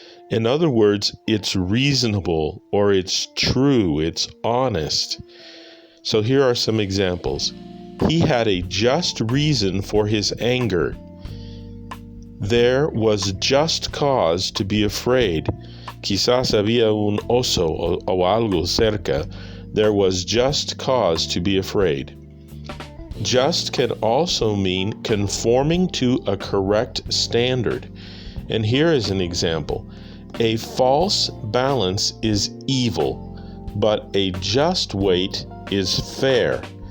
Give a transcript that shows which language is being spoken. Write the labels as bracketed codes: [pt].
[en] In other words, it's reasonable or it's true, it's honest. So here are some examples. He had a just reason for his anger. There was just cause to be afraid. [es] Quizás había un oso o algo cerca. [en] There was just cause to be afraid. Just can also mean conforming to a correct standard. And here is an example. A false balance is evil, but a just weight is fair.